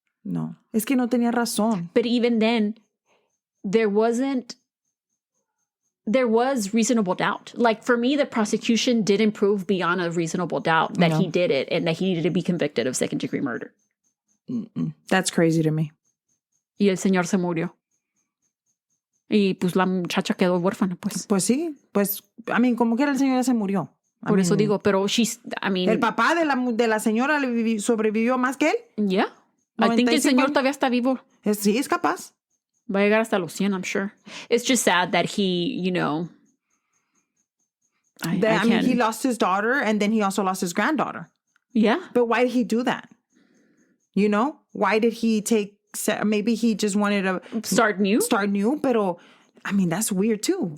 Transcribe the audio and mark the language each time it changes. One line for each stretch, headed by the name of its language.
Spanish: No. Es que no tenía razón.
English: But even then, there was reasonable doubt. Like for me, the prosecution didn't prove beyond a reasonable doubt that he did it and that he needed to be convicted of second-degree murder. Mm-mm. That's crazy to me.
Spanish: Y el señor se murió. Y pues la muchacha quedó huérfana, pues. Pues sí. Pues,
English: I mean,
Spanish: como quiera el señor ya se murió. Por eso digo, pero el papá de la señora sobrevivió más que él.
English: Yeah. I think
Spanish: el señor todavía está vivo. Sí, es capaz. Va a llegar hasta los 100,
English: I'm sure. It's just sad that he, you know. I mean, he lost his daughter and then he also lost his granddaughter. Yeah. But why did he do that? You know? Why did he take... Maybe he just wanted to... Start new,
Spanish: pero...
English: I mean, that's weird too.